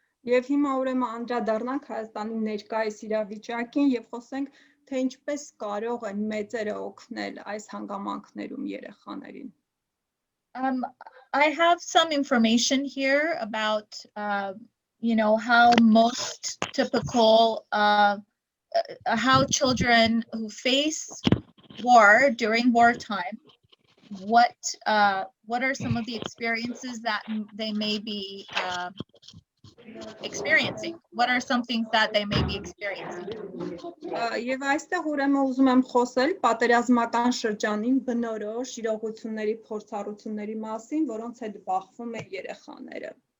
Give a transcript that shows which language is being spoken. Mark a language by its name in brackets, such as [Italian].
[Armenian] Եվ հիմա ուրեմն անդրադառնանք Հայաստանի ներկայիս իրավիճակին եւ խոսենք, թե ինչպես կարող են մեծերը օգնել այս հանգամանքներում երեխաներին. [English] I have some information here about, how most typical, how children who face war during wartime, what are some of the experiences that they may be experiencing? What are some things that they may be experiencing? [Armenian] Եվ այստեղ ուրեմն ուզում եմ խոսել պատերազմական շրջանին բնորոշ իրողությունների փորձառությունների մասին, որոնց հետ բախվում են երեխաները.